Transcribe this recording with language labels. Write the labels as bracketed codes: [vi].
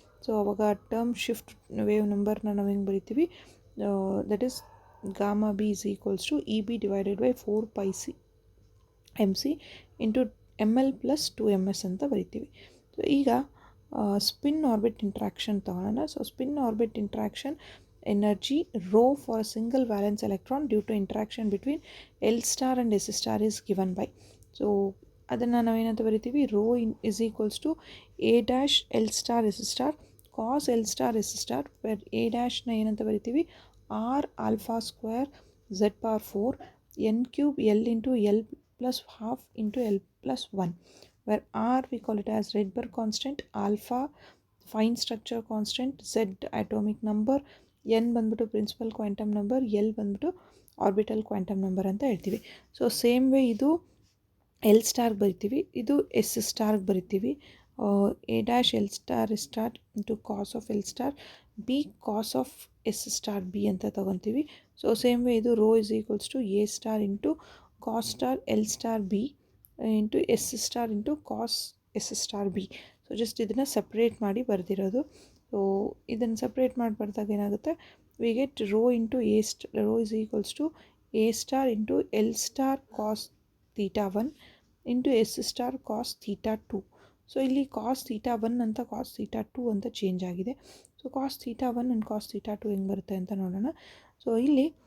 [en] So ಅವಾಗ term shift wave ನಂಬರ್ನ ನಾವು ಹೆಂಗೆ ಬರಿತೀವಿ, that is gamma B is equals to EB / 4πc mc × ml + 2ms ಅಂತ ಬರಿತೀವಿ. [kn] ಸೊ ಈಗ ಸ್ಪಿನ್ ಆರ್ಬಿಟ್ ಇಂಟ್ರಾಕ್ಷನ್ ತಗೊಳ್ಳೋಣ. [en] So spin orbit interaction energy rho for a single valence electron due to interaction between L star and S star is given by. So ಅದನ್ನು ನಾವೇನಂತ ಬರಿತೀವಿ, rho is equals to A' L star S star cos L star S star, where A' ಏನಂತ ಬರಿತೀವಿ, R alpha square Z⁴ n³ L × L + ½ × L + 1, where R we call it as Rydberg constant, alpha fine structure constant, Z atomic number, n [kn] ಬಂದ್ಬಿಟ್ಟು principal quantum number, L ಬಂದ್ಬಿಟ್ಟು orbital quantum number ಅಂತ ಹೇಳ್ತೀವಿ. So same way ಇದು L ಸ್ಟಾರ್ಗೆ ಬರಿತೀವಿ, ಇದು S ಸ್ಟಾರ್ಗೆ ಬರಿತೀವಿ. [en] A' L star S star × cos of L star b cos of S star b ಅಂತ ತೊಗೊತೀವಿ. So same way ಇದು rho is equals to A star × cos star L star b × S star × cos S star b. [kn] So just ಇದನ್ನು separate ಮಾಡಿ ಬರೆದಿರೋದು. [en] So ಇದನ್ನು separate ಮಾಡಿ ಬರ್ದಾಗ ಏನಾಗುತ್ತೆ, we get rho rho is equals to A star × L star cos θ1 × S star cos θ2. [kn] So ಇಲ್ಲಿ cos θ1 ಅಂತ cos θ2 ಅಂತ change ಆಗಿದೆ. So cos θ1 and cos θ2 ಹೆಂಗೆ ಬರುತ್ತೆ ಅಂತ ನೋಡೋಣ. ಸೊ ಇಲ್ಲಿ